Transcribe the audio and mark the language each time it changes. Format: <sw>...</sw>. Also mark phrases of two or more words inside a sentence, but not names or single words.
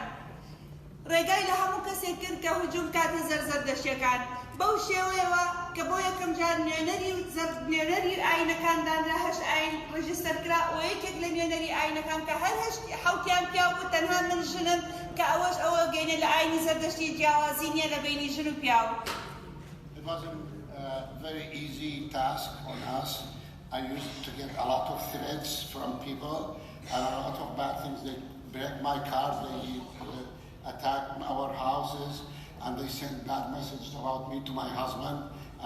<ckb>ڕێگای لە هەموو کەسێک کرد کە هجووم کاتە زەردەشتیەکان. بەو شێوەیەوە کە بۆ یەکەم جار نوێنەری ئاینەکاندان لە 8 ئاین ڕژیستەر کرا و یەکێک لە نوێنەری ئاینەکان کە هەر 7 پیا بوو تەنها من ژنم کە ئەوە گەینە لە ئاینی زەردەشتی جیاوازی نییە لە بینی ژن و پیاو.</ckb> <en>It wasn't a very easy task on us. I used to get a lot of threats from people and a lot of bad things. They break my car, they attack our houses, and they sent bad messages about me to my husband, and</en>